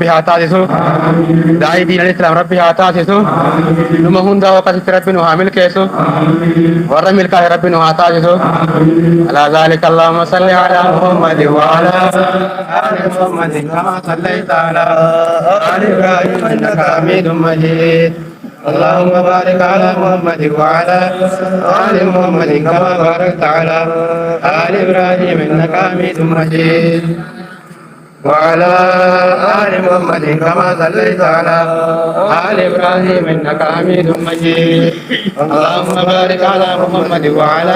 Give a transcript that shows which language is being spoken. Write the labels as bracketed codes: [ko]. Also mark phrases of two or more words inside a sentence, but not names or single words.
[om] haa taasisu daa'ii diinal islaam rabbi haa taasisu numa hunda akkasitti rabbi nu haa milkeessu warra milkaa'e rabbi nu haa taasisu [ar] على ذلك اللهم صل على محمد وعلى آل محمد كما صليت على آل إبراهيم إنك حميد مجيد اللهم بارك على محمد وعلى آل محمد كما باركت على آل إبراهيم إنك حميد مجيد وعلى آل محمد كما صليت على آل إبراهيم إنك حميد مجيد اللهم بارك على محمد وعلى